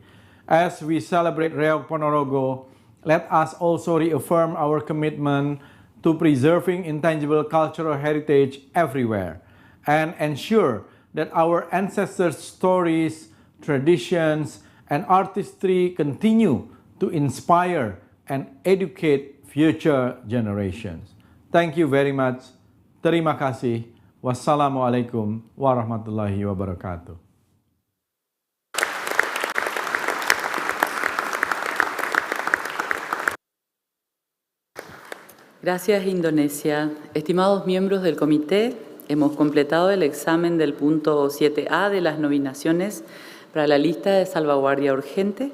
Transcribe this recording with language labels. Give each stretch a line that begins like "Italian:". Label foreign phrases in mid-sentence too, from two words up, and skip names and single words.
English: As we celebrate Reok Ponorogo, let us also reaffirm our commitment to preserving intangible cultural heritage everywhere and ensure that our ancestors' stories, traditions, and artistry continue to inspire and educate future generations. Thank you very much.
Indonesian: Terima kasih.
Arabic: والسلام عليكم ورحمة الله وبركاته.
Spanish: Gracias, Indonesia. Estimados miembros del comité, hemos completado el examen del punto 7A de las nominaciones para la lista de salvaguardia urgente.